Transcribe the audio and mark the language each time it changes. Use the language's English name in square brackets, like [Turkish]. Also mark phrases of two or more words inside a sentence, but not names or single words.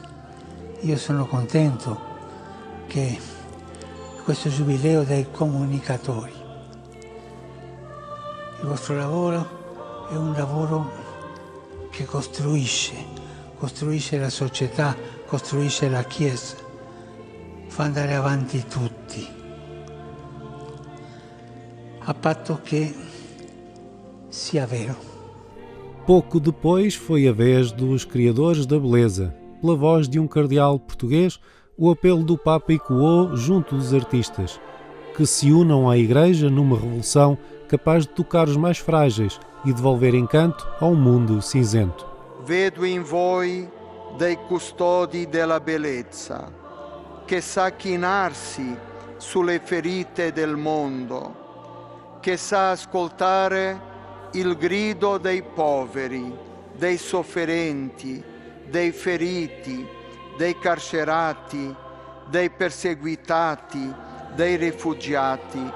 [Italian] Io sono contento che questo giubileo dei comunicatori, il vostro lavoro è un lavoro che costruisce la società, costruisce la Chiesa, fa andare avanti tutti, a patto che sia vero. [Portuguese] Pouco depois foi a vez dos criadores da beleza. Pela voz de um cardeal português, o apelo do Papa ecoou junto dos artistas, que se unam à Igreja numa revolução capaz de tocar os mais frágeis e devolver encanto a um mundo cinzento. [Italian] Vedo in voi dei custodi della bellezza, che sa chinarsi sulle ferite del mondo, che sa ascoltare il grido dei poveri, dei sofferenti, dei feriti, dei carcerati, dei perseguitati, dei rifugiati.